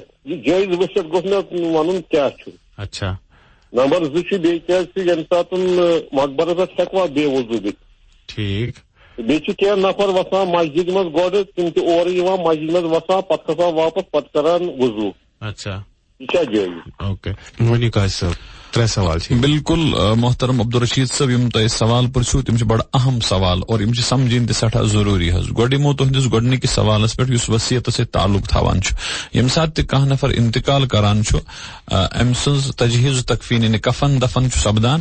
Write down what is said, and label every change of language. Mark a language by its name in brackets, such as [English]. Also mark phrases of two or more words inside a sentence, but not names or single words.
[Kashmiri] یہِ جٲیز ؤصیت گوٚژھ مےٚ ونُن کیٛاہ چھُ. اچھا. نمبر زٕ چھُ بیٚیہِ کیٛازِ چھُ ییٚمہِ ساتہٕ مقبرس پٮ۪ٹھ ہٮ۪کوا بے وضوٗ دِتھ. ٹھیٖک. بیٚیہِ چھِ کینٛہہ نفر وسان مسجد منٛز گۄڈٕ تِم چھِ اورٕ یِوان مسجد منٛز وسان پتہٕ کھسان واپس پتہٕ کران وضوٗ. اچھا. [Urdu] یہ کیا جائے. [Kashmiri] اوکے. ؤنِو قاضی صٲب. ترٛےٚ سوال چھِ. بالکل محترم عبدالرشید صٲب یم تۄہہِ سوال پرژھِو تِم چھِ بڑٕ اہم سوال اور یم چھِ سمجھِنۍ تہِ سٮ۪ٹھاہ ضروٗری حظ. گۄڈٕ یِمو تُہنٛدِس گۄڈنِکِس سوالس پٮ۪ٹھ یُس وصیتس سۭتۍ تعلق تھاوان چھُ. ییٚمہِ ساتہٕ تہِ کانٛہہ نفر انتقال کران چھُ أمۍ سٕنٛز تجہیٖز تکفیٖن یعنی کفن دفن چھُ سپدان.